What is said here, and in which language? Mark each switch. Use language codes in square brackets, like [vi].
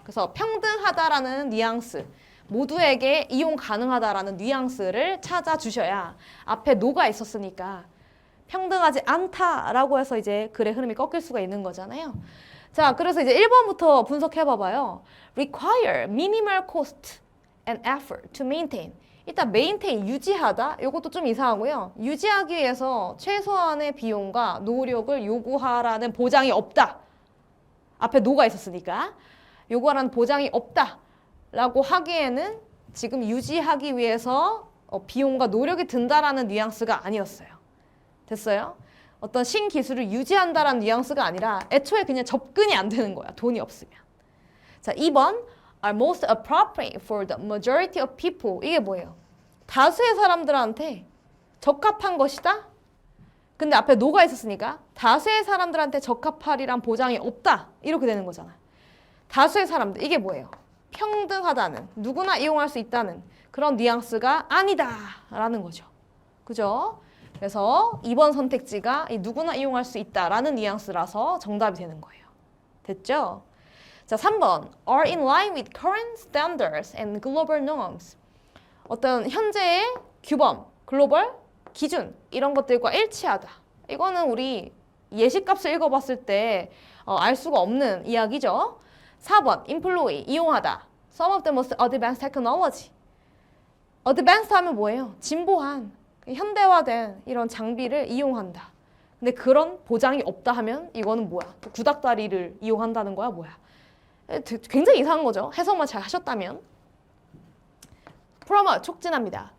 [ko] 그래서 평등하다라는 뉘앙스, 모두에게 이용 가능하다라는 뉘앙스를 찾아주셔야 앞에 노가 있었으니까 평등하지 않다라고 해서 이제 글의 흐름이 꺾일 수가 있는 거잖아요. 자, 그래서 이제 1번부터 분석해 봐봐요. [en] require minimal cost and effort to maintain. [ko] 일단 maintain, 유지하다. 이것도 좀 이상하고요. 유지하기 위해서 최소한의 비용과 노력을 요구하라는 보장이 없다. 앞에 no가 있었으니까. 요구하라는 보장이 없다라고 하기에는 지금 유지하기 위해서 비용과 노력이 든다라는 뉘앙스가 아니었어요. 됐어요? 어떤 신기술을 유지한다라는 뉘앙스가 아니라 애초에 그냥 접근이 안 되는 거야. 돈이 없으면. 자, 2번 [en] are most appropriate for the majority of people. [ko] 이게 뭐예요? 다수의 사람들한테 적합한 것이다? 근데 앞에 no가 있었으니까 다수의 사람들한테 적합하리란 보장이 없다. 이렇게 되는 거잖아. 다수의 사람들, 이게 뭐예요? 평등하다는, 누구나 이용할 수 있다는 그런 뉘앙스가 아니다 라는 거죠. 그죠? 그래서 2번 선택지가 이 누구나 이용할 수 있다라는 뉘앙스라서 정답이 되는 거예요. 됐죠? 자, 3번 [en] are in line with current standards and global norms. [ko] 어떤 현재의 규범, 글로벌 기준 이런 것들과 일치하다. 이거는 우리 예시값을 읽어봤을 때 알 수가 없는 이야기죠. 4번 employee 이용하다. [en] Some of the most advanced technology. [ko] advanced 하면 뭐예요? 진보한 현대화된 이런 장비를 이용한다. 근데 그런 보장이 없다 하면 이거는 뭐야? 구닥다리를 이용한다는 거야? 뭐야? 굉장히 이상한 거죠. 해석만 잘 하셨다면. promote 촉진합니다.